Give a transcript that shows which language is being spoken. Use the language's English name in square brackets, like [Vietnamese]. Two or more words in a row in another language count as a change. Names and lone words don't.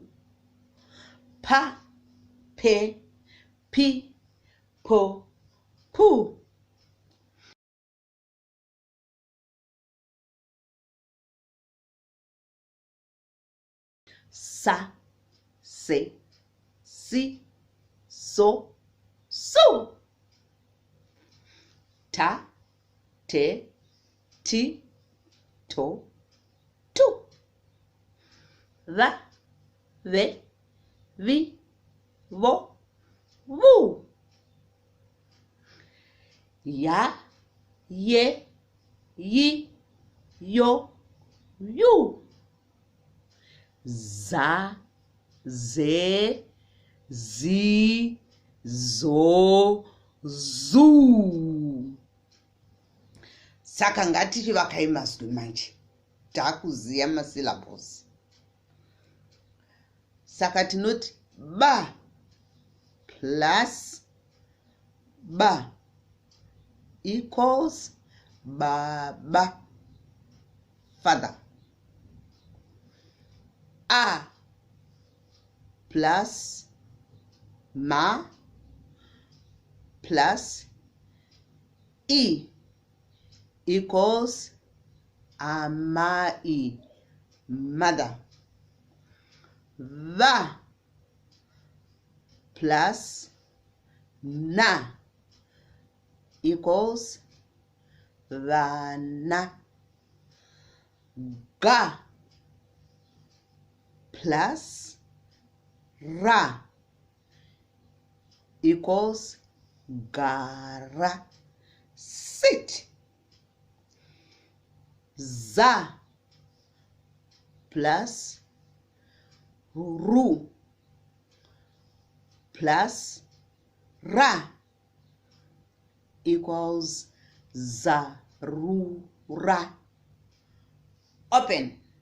[Shona] Pa, pe, pi, po, pu. Sa, se, si, so, su. Ta, te, ti, to, tu. Va, ve, vi, vo, vu. Ya, ye, yi, yo, yu. Za, ze, zi, zo, zu. Saka ngatichivakai mazwi manje. Takuziya masyllables. Saka tinoti [English] ba plus ba equals [Shona] baba, father. [English] A plus ma plus I equals amai, mother. Va plus na equals vana. Ga plus ra equals gara, sit. Za plus ru plus ra equals zarura, open.